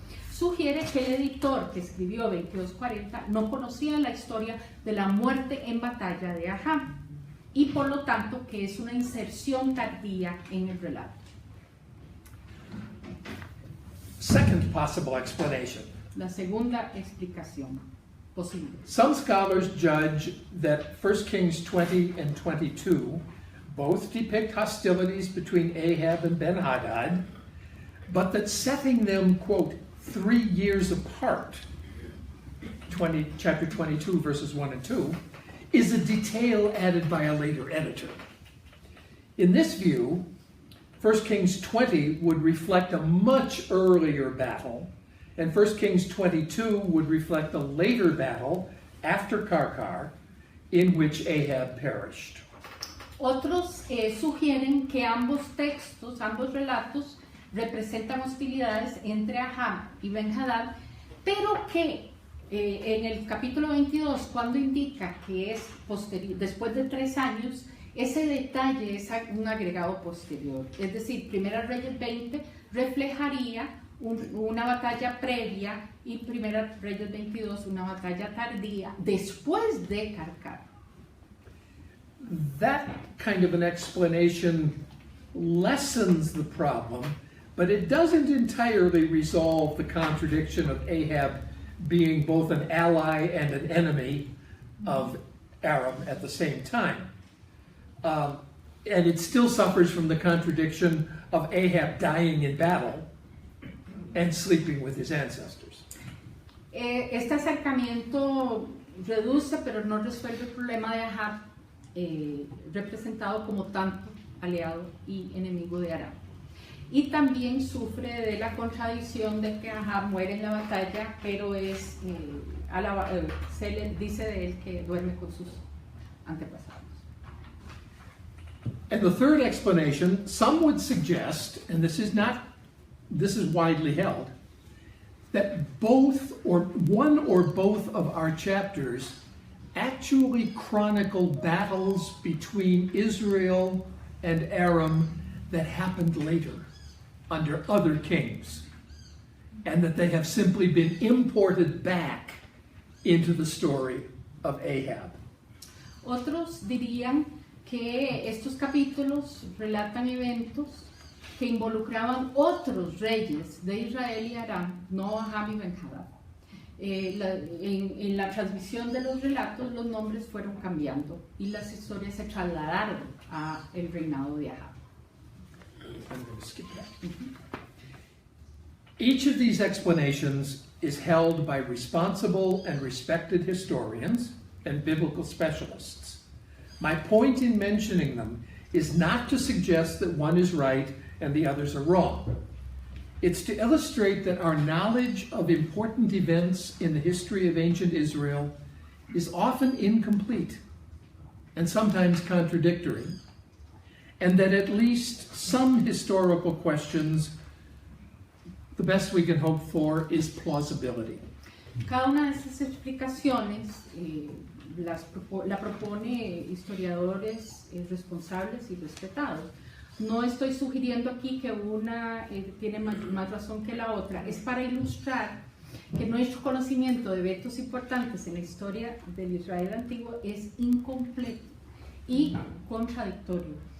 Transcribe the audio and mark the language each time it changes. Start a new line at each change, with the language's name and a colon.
Spanish: Sugiere que el editor que escribió 22:40 no conocía la historia de la muerte en batalla de Ahab y por lo tanto que es una inserción tardía en el relato.
English: Second possible explanation.
Spanish: La segunda explicación posible.
English: Some scholars judge that 1 Kings 20 and 22 both depict hostilities between Ahab and Ben-Hadad, but that setting them, quote, 3 years apart, chapter 22, verses 1 and 2, is a detail added by a later editor. In this view, 1 Kings 20 would reflect a much earlier battle, and 1 Kings 22 would reflect a later battle after Karkar, in which Ahab perished.
Spanish: Otros sugieren que ambos textos, ambos relatos, representan hostilidades entre Ahab y Ben-Hadad, pero que en el capítulo 22, cuando indica que es después de 3 años, ese detalle es un agregado posterior. Es decir, Primera Reyes 20 reflejaría una batalla previa y Primera Reyes 22 una batalla tardía después de Karkar.
English: That kind of an explanation lessens the problem, but it doesn't entirely resolve the contradiction of Ahab being both an ally and an enemy of Aram at the same time. And it still suffers from the contradiction of Ahab dying in battle and sleeping with his ancestors.
Spanish: Este acercamiento reduce pero no resuelve el problema de Ahab, representado como tanto aliado y enemigo de Aram. Y también sufre de la contradicción de que Ahab muere en la batalla, pero se le dice de él que duerme con sus antepasados.
English: And the third explanation, some would suggest, and this is widely held, that both or one or both of our chapters actually chronicle battles between Israel and Aram that happened later under other kings, and that they have simply been imported back into the story of Ahab.
Spanish: Otros dirían que estos capítulos relatan eventos que involucraban otros reyes de Israel y Aram, no Ahab y Ben-Hadad. En la transmisión de los relatos los nombres fueron cambiando y las historias se trasladaron a el reinado de Ahab.
English: I'm going to skip that. Each of these explanations is held by responsible and respected historians and biblical specialists. My point in mentioning them is not to suggest that one is right and the others are wrong. It's to illustrate that our knowledge of important events in the history of ancient Israel is often incomplete and sometimes contradictory, and that at least some historical questions, the best we can hope for is plausibility.
Spanish: Cada una de estas explicaciones la propone historiadores responsables y respetados. No estoy sugiriendo aquí que una tiene más razón que la otra. Es para ilustrar que nuestro conocimiento de eventos importantes en la historia del Israel antiguo es incompleto y contradictorio.